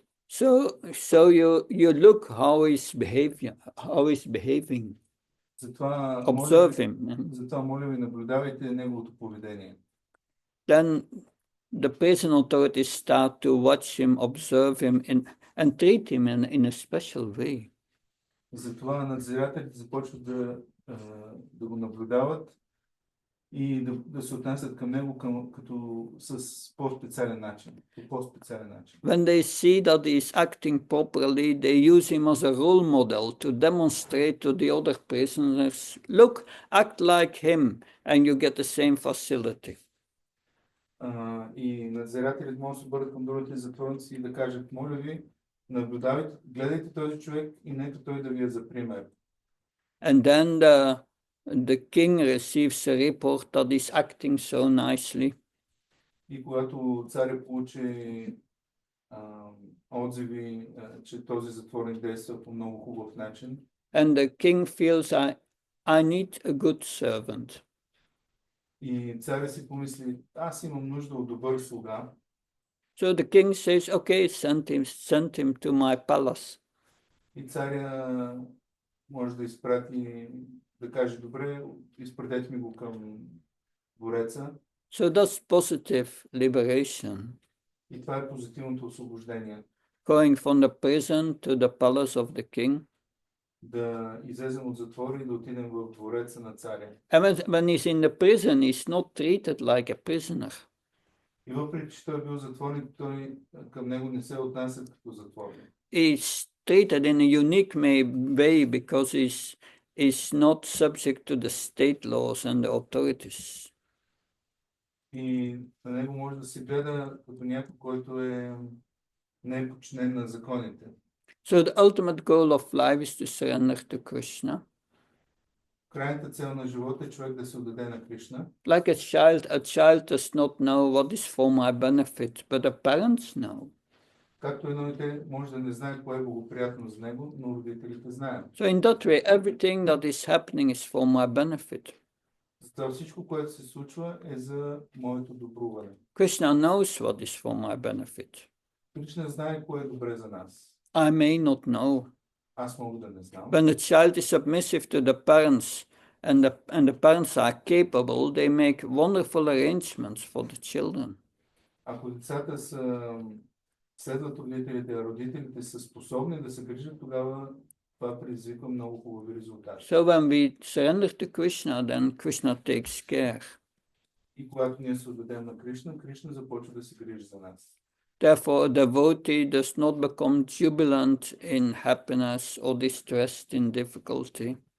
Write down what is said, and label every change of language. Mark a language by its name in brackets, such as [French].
[English] So you look how he's behaving. [Bulgarian] Затова [English] Observe him. [Bulgarian] Затова моля ви, наблюдавайте неговото поведение. [English] Then the prison authorities start to watch him, observe him, and treat him in a special way. [Bulgarian] Затова надзирателите започват да го наблюдават и да се отнасят към него като с по-специален начин. По по-специален начин. [English] When they see that he is acting properly, they use him as a role model to demonstrate to the other prisoners, look, act like him, and you get the same facility. [Bulgarian] И надзирателите могат да се обърнат към другите затворници и да кажат, моля ви, наблюдавайте, гледайте този човек и нека той да ви е за пример. [English] And then the king receives a report that he's acting so nicely. [Bulgarian] И когато царя получи отзиви, че този затворник действа по много хубав начин, [English] and the king feels, I need a good servant. [Bulgarian] и царя си помисли, аз имам нужда от добър слуга. [English] So the king says, okay, send him to my palace. [Bulgarian] И царя може да изпрати, да каже, добре, изпратете ми го към двореца. [English] So that's positive liberation. [Bulgarian] И това е позитивното освобождение. [English] Going from the prison to the palace of the king. [Bulgarian] Да излезем от затвора и да отидем в двореца на царя. [English] And when he's in the prison, he's not treated like a prisoner. [Bulgarian] И въпреки, че той е бил затворник, той към него не се отнася като затворник. [English] He's treated in a unique way because he's not subject to the state laws and the authorities. [Bulgarian] И на него може да се гледа като някой, който не е подчинен на законите. [English] So the ultimate goal of life is to surrender to Krishna. [Bulgarian] Крайната цел на живота е човек да се отдаде на Кришна. [English] Like a child does not know what is for my benefit, but the parents know. [Bulgarian] Както едно дете може да не знае кое е благоприятно за него, но родителите знаят. [English] So in that way, everything that is happening is for my benefit. [Bulgarian] Затова всичко, което се случва, е за моето добруване. [English] Krishna knows what is for my benefit. [Bulgarian] Кришна знае кое е добре за нас. [English] I may not know. [Bulgarian] Аз мога да не знам. [English] When the child is submissive to the parents and the parents are capable, they make wonderful arrangements for the children. [Bulgarian] Ако децата следват родителите, а родителите са способни да се грижат, тогава това предизвиква много хубави резултати. [English] So when we surrender to Krishna, then Krishna takes care. [Bulgarian] И когато ние се отдадем на Кришна, Кришна започва да се грижи за нас. [English] Therefore, a devotee does not become jubilant in happiness or distressed in difficulty.